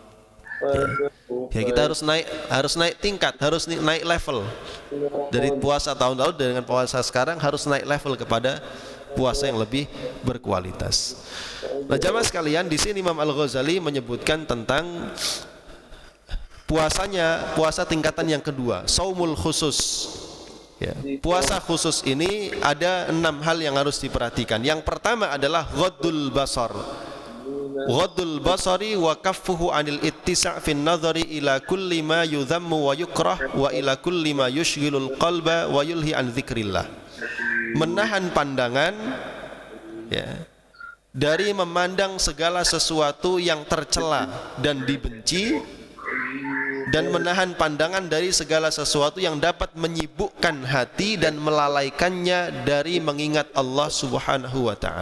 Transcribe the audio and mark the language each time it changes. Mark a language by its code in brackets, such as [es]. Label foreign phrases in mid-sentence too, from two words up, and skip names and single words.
[id] Ya, kita harus naik tingkat, harus naik level dari puasa tahun lalu dengan puasa sekarang, harus naik level kepada puasa yang lebih berkualitas. Nah, jamaah sekalian, di sini Imam Al-Ghazali menyebutkan tentang puasa tingkatan yang kedua, [ar] صوم الخصوص [id] ya. Puasa khusus ini ada 6 hal yang harus diperhatikan. Yang pertama adalah [ar] غض البصر، غض البصر وكفه عن الاتساع في النظر إلى كل ما يذم ويكره وإلى كل ما يشغل القلب ويلهي عن ذكر الله. [id] Menahan pandangan ya, dari memandang segala sesuatu yang tercela dan dibenci, dan menahan pandangan dari segala sesuatu yang dapat menyibukkan hati dan melalaikannya dari mengingat Allah [ar] سبحانه وتعالى.